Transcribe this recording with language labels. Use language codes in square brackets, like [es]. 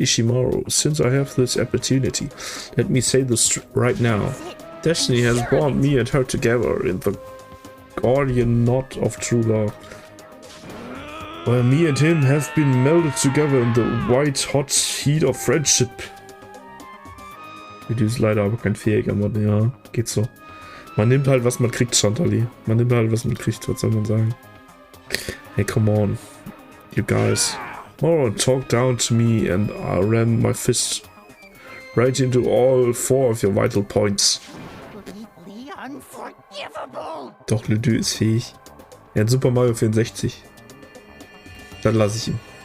[en] Ishimaru, since I have this opportunity, let me say this right now. Destiny has brought me and her together in the guardian knot of true love. Where me and him have been melded together in the white hot heat of friendship. [de] Video ist leider aber kein fähiger Mod, ja, geht so. Man nimmt halt, was man kriegt, Chantali. Man nimmt halt, was man kriegt, was soll man sagen. [en] Hey, come on. You guys. More talk down to me and I ram my fist right into all 4 of your vital points. Completely unforgivable. [de] Doch, Lydü ist fähig. Er hat Super Mario 64. Dann lasse ich ihn.